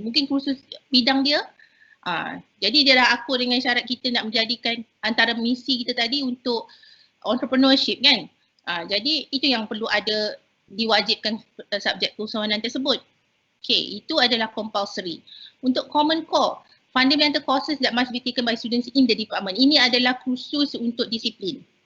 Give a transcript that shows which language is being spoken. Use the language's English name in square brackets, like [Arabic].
[Malay] Mungkin kursus bidang dia. Jadi dia dah akur dengan syarat kita nak menjadikan antara misi kita tadi untuk entrepreneurship kan. Jadi itu yang perlu ada diwajibkan subjek keusahawanan tersebut. Okay, itu adalah compulsory. [English] Untuk common core, fundamental courses that must be taken by students in the department. [Malay] Ini adalah kursus untuk disiplin.